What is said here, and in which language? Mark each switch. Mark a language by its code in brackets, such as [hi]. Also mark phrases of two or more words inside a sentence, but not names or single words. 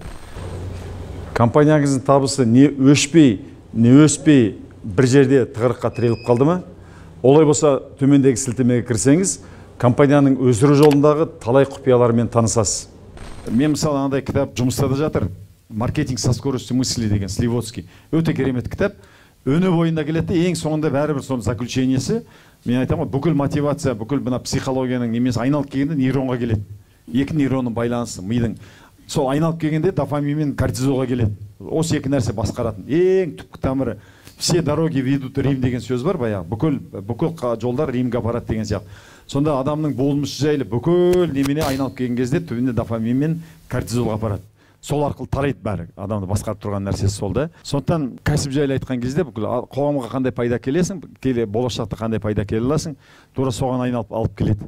[kk] Компанияңыздың табысы не өшпей, не өспей бір жерде тығырыққа тіреліп қалды ма? Олай болса, төмендегі сілтемеге кірсеңіз, компанияның өсіру жолындағы талай құпияларымен танысасыз. Мен мысалы андай кітап жұмыста да жатыр. Маркетинг со скоростью мысли деген Сливоцкий. Өте керемет кітап. Өне бойында келеді, ең соңында бәрібір соның заключениесі. Мен айтамын, бүкіл мотивация, бүкіл мына психологияның немесі айналып келгенде нейронға келеді. Екі нейронның байланысы, мидың. Сол айналып келгенде дофамин мен кортизолға келеді. Осы екі нәрсе басқаратын. Ең түпкі тамыры. [ru] Все дороги ведут в Рим [kk] деген сөз бар баяғы. Бүкіл жолдар Римге апарады деген сияқты. Сонда адамның болмысы жайлы бүкіл немене айналып келген кезде түбінде дофамин мен кортизолға апарады. Сол арқылы тарайды бәрі. Адамды басқарып тұрған нәрсесі сол да. Сондықтан кәсіп жайлы айтқан кезде бүкіл қоғамға қандай пайда келесің, болашақта қандай пайда келе аласың, тура соған айналып алып келеді.